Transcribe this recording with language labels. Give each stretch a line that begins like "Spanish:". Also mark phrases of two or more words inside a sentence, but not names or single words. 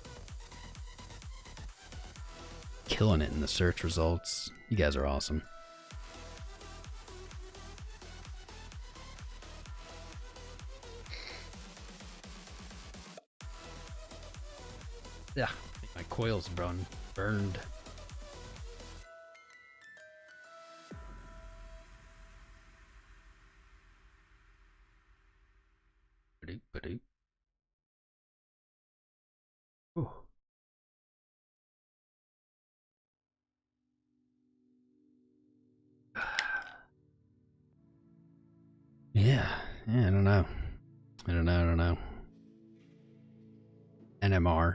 English: Killing it in the search results. You guys are awesome. Yeah, I think my coil's burned. Ba-doop, ba-doop. Ooh. Yeah, I don't know. I don't know. NMR.